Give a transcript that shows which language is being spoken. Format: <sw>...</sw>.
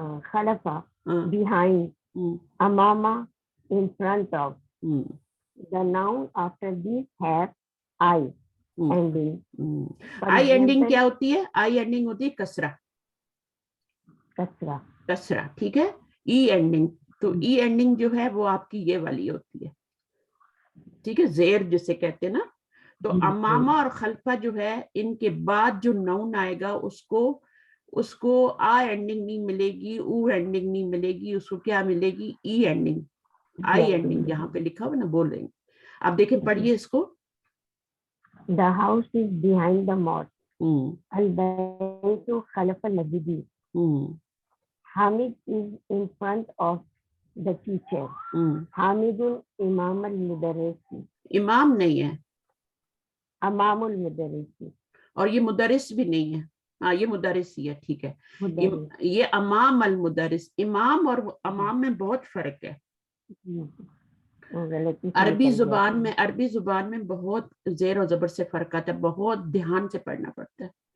<en>खलफा behind, amama in front of. The noun after this have I ending.</en> <hi>I ending क्या होती है? आई ending होती है कसरा, ठीक है। ई एंडिंग, तो ई एंडिंग जो है वो आपकी ये वाली होती है, ठीक है, जेर जिसे कहते हैं ना। तो अमामा और खल्फा जो है, इनके बाद जो नाउन आएगा उसको आ एंडिंग नहीं मिलेगी, ऊ एंडिंग नहीं मिलेगी, उसको क्या मिलेगी? ई एंडिंग, आई एंडिंग यहाँ पे लिखा हुआ ना, बोल रहे हैं। अब देखिए, पढ़िए इसको।</hi> <en>The house is behind the mosque.</en> <ar>Al-baytu khalfa al-masjid.</ar> <en>Hamid is in front of the teacher.</en> <ar>Hamidun imam al-mudarris.</ar> <hi>इमाम नहीं है,</hi> <ar>अमाम al-mudarris.</ar> <hi>और ये मुदरिस भी नहीं है। हाँ, ये मुदरिस ही है, ठीक है। ये अमाम अल मुदरिस, इमाम और अमाम में बहुत फर्क है। अरबी जुबान में बहुत जेर और जबर से फर्क आता है, बहुत ध्यान से पढ़ना पड़ता है।</hi>